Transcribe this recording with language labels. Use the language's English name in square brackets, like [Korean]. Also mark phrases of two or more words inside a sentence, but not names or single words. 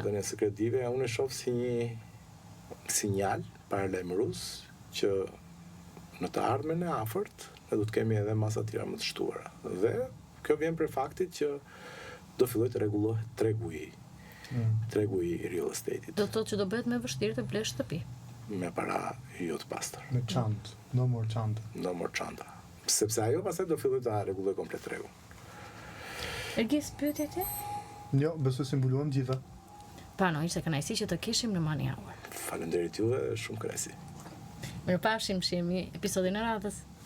[Albanian] Dhënies së kredive, unë e shoh si një sinjal paralajmërues që në të ardhmen e afërt ne do të kemi edhe masa të tjera më të shtuara. Dhe kjo vjen për faktit që do filloj të rregullohet tregu i [English] real estate-it. [Albanian] Do thotë që do bëhet më vështirë të blesh shtëpi. Me para jo të pastër. Me çantë, [English] no more [Albanian] çanta. [English] No more [Albanian] çanta. Sepse ajo pastaj do filloj të rregulloj komplet tregun. Ergis, pyetje ti? Jo, besoj se mbuluam gjitha. Pano, ishte kënaqësi që të kishim në Money Hour. Faleminderit juve, shumë kënaqësi. Mirupafshim, shihemi episodin e radhës.